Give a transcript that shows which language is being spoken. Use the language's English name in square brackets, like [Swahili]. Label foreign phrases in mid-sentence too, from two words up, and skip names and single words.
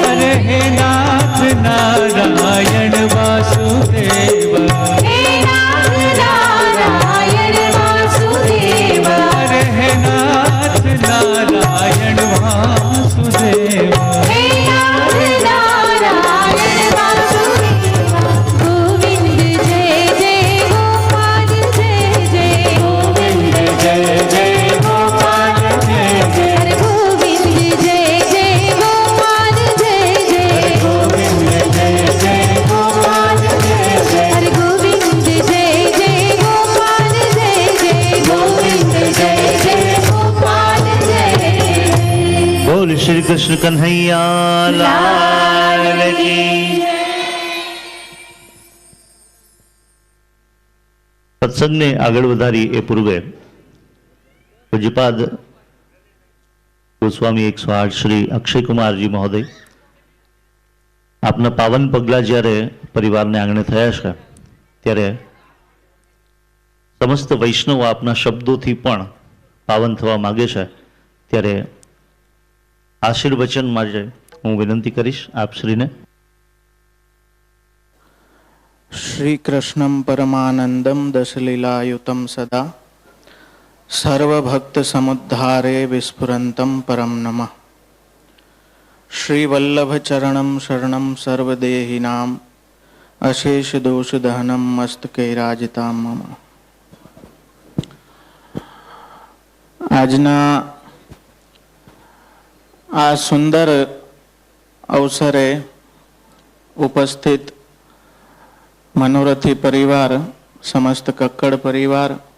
[Hindi] हरे हे नाथ नारायण वासुदेव हे नाथ नारायण वासुदेव हरे हे नाथ नारायण वासुदेव हे नाथ नारायण वासुदेव गोविंद जय जय गोपाल जय जय गोविंद जय जय गोपाल जय जय हरे गोविंद जय जय गोपाल जय जय गोविंद जय जय गोपाल जय जय हरे गोविंद जय जय गोपाल जय जय गोविंद जय जय गोपाल जय बोल श्री कृष्ण कन्हैया लाल की। [Gujarati] સત્સંગને આગળ વધારી એ પૂર્વે પૂજ્યપાદ ગોસ્વામી 108 શ્રી અક્ષયકુમારજી મહોદય આપના પાવન પગલા જ્યારે પરિવારને આંગણે થયા છે ત્યારે સમસ્ત વૈષ્ણવ આપના શબ્દોથી પણ પાવન થવા માગે છે ત્યારે આશીર્વચન માટે હું વિનંતી કરીશ આપશ્રીને। [Sanskrit] श्रीकृष्णं परमानन्दं दशलीलायुतं सदा सर्वभक्तसमुद्धारे विस्फुरन्तं परं नमः। श्रीवल्लभचरणं शरणं सर्वदेहिनाम् अशेषदोषदहनं मस्तकैराजितां मम। [Gujarati] આજના આ સુંદર અવસરે ઉપસ્થિત મનોરથી પરિવાર, સમસ્ત કક્કડ પરિવાર,